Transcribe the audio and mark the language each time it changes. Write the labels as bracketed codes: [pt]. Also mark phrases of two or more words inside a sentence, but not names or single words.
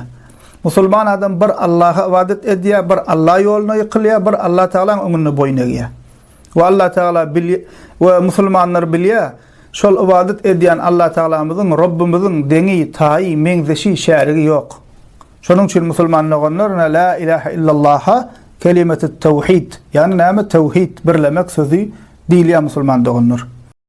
[tk] Musulman adam bir Allah'a ibadet edýär, bir Allah ýoluna ýykylýar, bir Allah Teala'nın öňünde boyun eýýär. Ve Allah Teala ve musulmanlar bilýär, şol ibadet edýän Allah Teala'myzyň, Rabbimyzyň deňi, taýy, meňzeşi, şärigi ýok. Şonuň üçin musulmanlar [ar] لا إله إلا الله'a كلمة التوحيد, [tk] yani näme tevhid birlemek sözü diýilýär musulman doganlar.